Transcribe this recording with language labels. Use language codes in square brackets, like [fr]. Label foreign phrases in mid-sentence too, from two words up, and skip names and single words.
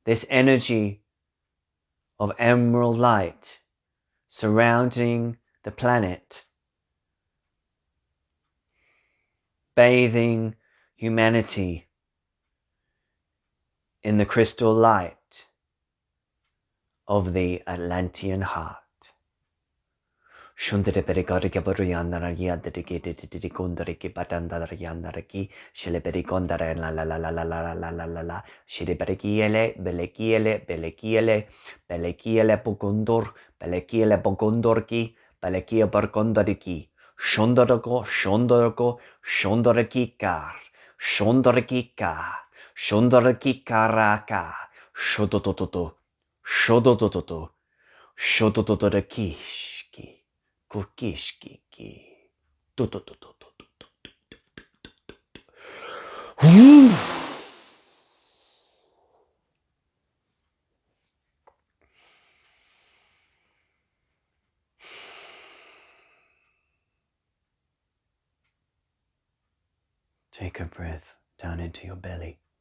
[en] This energy of emerald light surrounding the planet, bathing humanity in the crystal light of the Atlantean heart. Shundere perigariki baruyandara yadriki tikundariki batandara yandaraki shiliberi gondara la la la la la la la la la la shiliberikiele belekiele bogondorki belekia bargondariki shondoraki karaka shodotototo Kukishki. Take a breath down into your belly.